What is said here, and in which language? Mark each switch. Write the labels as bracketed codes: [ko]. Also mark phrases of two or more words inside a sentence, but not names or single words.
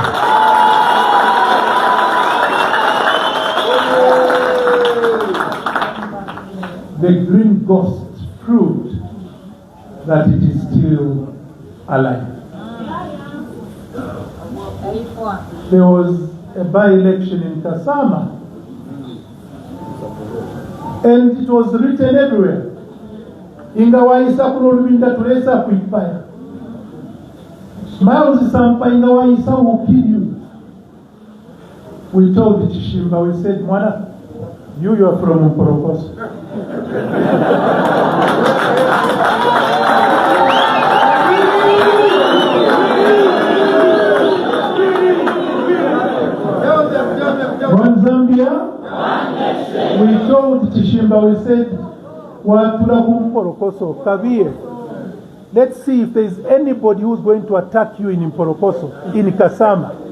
[en] The green ghost proved that it is still alive. There was a by-election in Kasama, and it was written everywhere. [bem] Ingawa Isa Hon Lubinda tulesa kuipaya. [en] Miles Sampa [bem] ingawa Isa [en] will kill you. We told the Chishimba, we said, Mwana, you are from Mporokoso. One Zambia, we told Chishimba, we said, let's see if there is anybody who's going to attack you in Mporokoso, in Kasama.